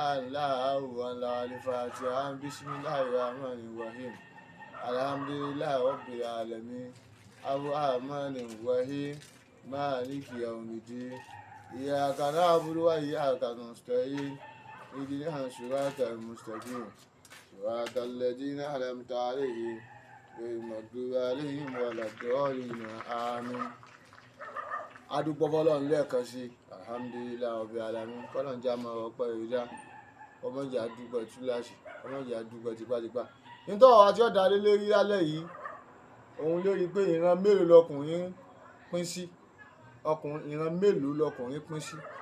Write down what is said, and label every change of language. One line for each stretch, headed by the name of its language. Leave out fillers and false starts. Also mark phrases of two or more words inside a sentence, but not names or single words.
Arabic: الله والله الفاتحة بسم الله الرحمن الرحيم الحمد لله رب العالمين الرحمن الرحيم مالك يوم الدين إياك نعبد وإياك نستعين اهدنا الصراط المستقيم صراط الذين أنعمت عليهم غير المغضوب عليهم ولا الضالين آمين.
Yoruba: Adúpẹ́ fọ́lọ́run lẹ́ẹ̀kan sí
Arabic: الحمد لله رب العالمين
Yoruba: kọ́lọ́n já máa ọpẹ́ ìrìjà ọmọdé àdúgbò túláàsì ọmọdé àdúgbò tipátipá. Nítorí ọ̀rọ̀ àti ọ̀dà lé lórí lálẹ́ yìí òun lórí pé ìran mélòó lọkùnrin pín sí ìran mélòó lọkùnrin pín sí.